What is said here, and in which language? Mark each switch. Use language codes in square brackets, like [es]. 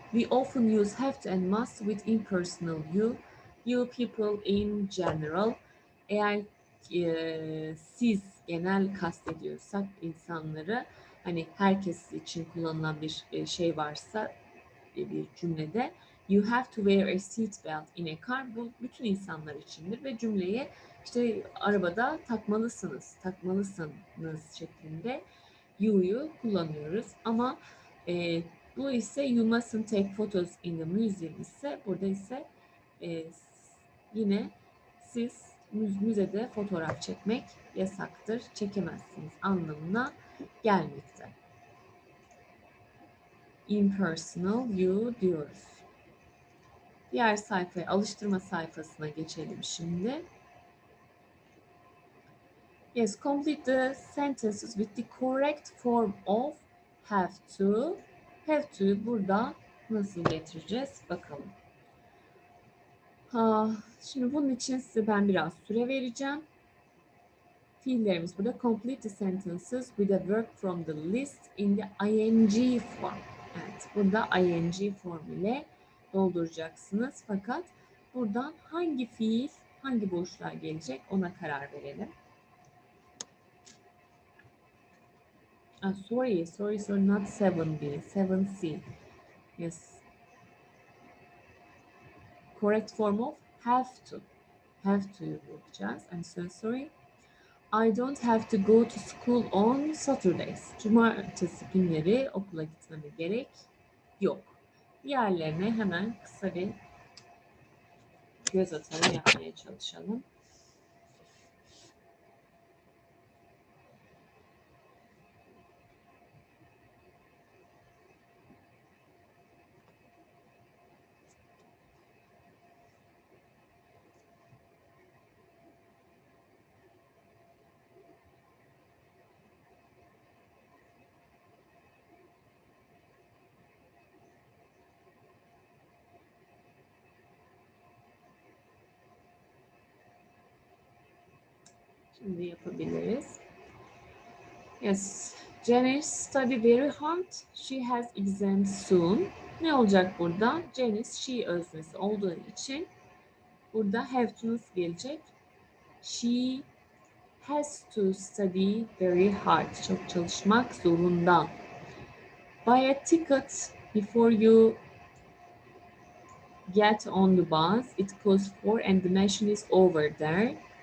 [en] We often use have to and must with impersonal you. You people in general. [tr] Eğer siz genel kastediyorsak insanları, hani herkes için kullanılan bir şey varsa bir cümlede, [en] you have to wear a seat belt in a car, [tr] bu bütün insanlar içindir ve cümleyi işte arabada takmalısınız, takmalısınız şeklinde you'yu kullanıyoruz. Ama bu ise [en] you mustn't take photos in the museum [tr] ise burada ise e, yine siz müzede fotoğraf çekmek yasaktır, çekemezsiniz anlamına gelmekte. Impersonal you diyoruz. Diğer sayfaya, alıştırma sayfasına geçelim şimdi. [en] Yes, complete the sentences with the correct form of have to. [tr] Have to'yu burada nasıl getireceğiz bakalım. Şimdi bunun için size ben biraz süre vereceğim. Fiillerimiz burada. [en] Complete the sentences with a verb from the list in the ing form. [tr] Evet, burada ing form ile dolduracaksınız. Fakat buradan hangi fiil, hangi boşluğa gelecek ona karar verelim. [en] Sorry, not 7B, 7C. Yes. Correct form of have to. Have to'yu bulacağız. I'm so sorry. I don't have to go to school on Saturdays. [tr] Cumartesi günleri okula gitmeme gerek yok. Diğerlerine hemen kısa bir göz atalım, yapmaya çalışalım. Şimdi yapabiliriz. [en] Yes, Janice study very hard. She has exams soon. [tr] Ne olacak burada? Janice she öznesi olduğu için burada have to nasıl gelecek? [en] She has to study very hard. [tr] Çok çalışmak zorunda. [en] Buy a ticket before you get on the bus. It costs 4 and the machine is over there.